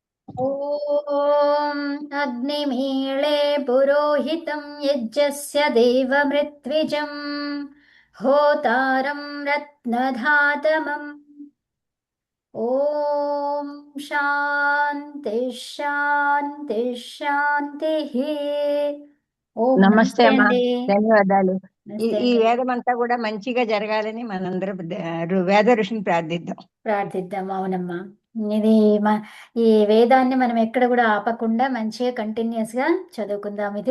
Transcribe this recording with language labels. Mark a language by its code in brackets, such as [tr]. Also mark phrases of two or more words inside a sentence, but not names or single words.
[sa] ॐ अग्निमीळे पुरोहितं यज्ञस्य देवमृत्विजम् होतारं रत्नधातमम् ॐ शान्ति शान्ति శాంతిః. [te] ఓం నమస్తే నమస్తే అమ్మా. అండి. ధన్యవాదాలు. ఈ నమస్తే ఈ అండి. వేదం అంతా కూడా మంచిగా జరగాలని మనందరం వేద ఋషిని ప్రార్థిద్దాం. ప్రార్థిద్దాం. అవునమ్మా. ఇది మ ఈ వేదాన్ని మనం ఎక్కడ కూడా ఆపకుండా మంచిగా కంటిన్యూస్ గా చదువుకుందాం ఇది.